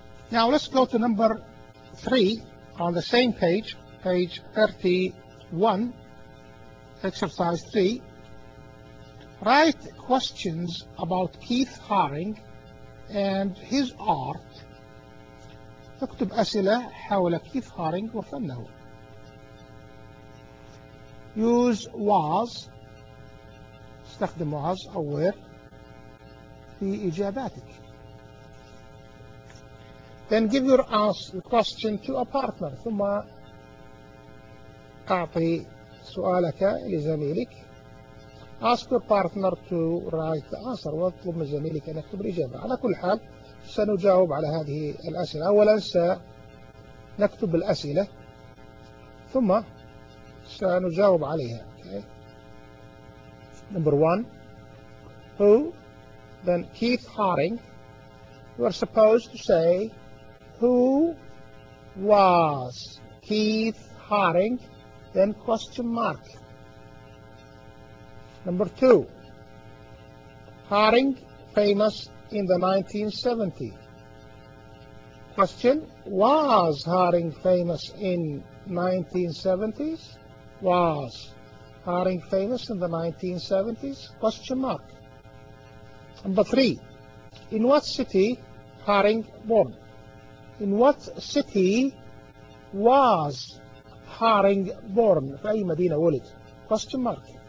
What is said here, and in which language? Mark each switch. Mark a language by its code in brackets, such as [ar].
[en] Now let's go to number 3 on the same page, page 31, exercise 3. Write questions about Keith Haring and his art. [ar] اكتب أسئلة حول كيث هارينغ وفنه. [en] Use was. [ar] استخدم was أو were في إجاباتك. [en] Then give your answer question to a partner. [ar] ثم أعطي سؤالك لزميلك. [en] Ask your partner to write the answer. [ar] واطلب من زميلك أن يكتب الإجابة. على كل حال سنجاوب على هذه الأسئلة. أولا سنكتب الأسئلة ثم سنجاوب عليها. [en] Okay. Number 1, who? Then Keith Haring. You are supposed to say, who was Keith Haring? Then question mark. Number 2, Haring famous in the 1970s. Question, was Haring famous in 1970s? Was Haring famous in the 1970s? Question mark. Number 3, in what city Haring born? In what city was Haring born? [ar] في أي مدينة ولد؟ [en] Question mark.